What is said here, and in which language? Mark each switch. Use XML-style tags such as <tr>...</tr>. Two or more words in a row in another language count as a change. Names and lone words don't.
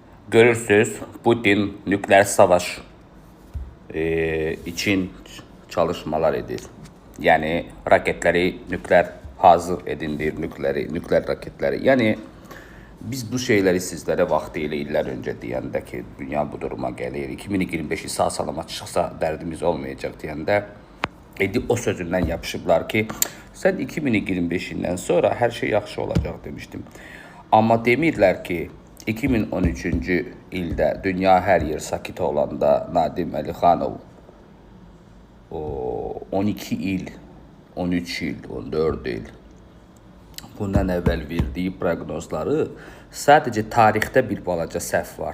<tr>Görürsünüz, Putin nükleer savaş için çalışmalar edir. Yani raketleri nükleer hazır edindir, nükleer raketleri. Yani biz bu şeyleri sizlere</tr> <az>vaxtilə illər öncə deyəndə ki, dünya bu duruma gəlir, 2025'i sağ salamat çıxsa dərdimiz olmayacaq deyəndə o sözündən yapışıblar ki, sən 2025'indən sonra hər şey yaxşı olacaq demişdim. Amma demirlər ki, 2013-cü ildə dünya hər yer sakit olanda Nadim Əlixanov 12 il, 13 il, 14 il bundan əvvəl verdiyi proqnozları sadəcə tarixdə bir balaca səhv var.</az>